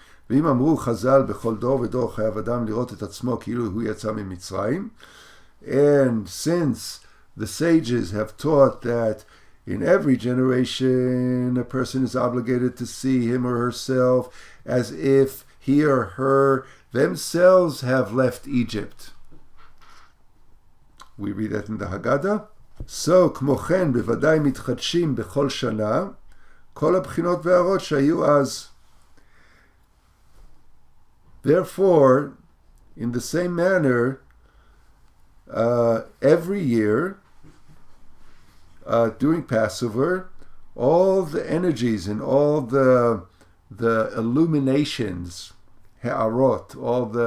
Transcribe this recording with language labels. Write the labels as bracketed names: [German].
[Hebrew] ואם אמרו חז"ל בכל דור ודור חייב אדם לראות את עצמו כאילו הוא יצא ממצרים, [English] and since the sages have taught that in every generation a person is obligated to see him or herself as if he or her themselves have left Egypt. We read that in the Haggadah. [Hebrew] So, כמו כן, בוודאי מתחדשים בכל שנה כל הבחינות וההערות שהיו אז. [English] Therefore, in the same manner, every year during Passover, all the energies and all the illuminations, ha'arot, all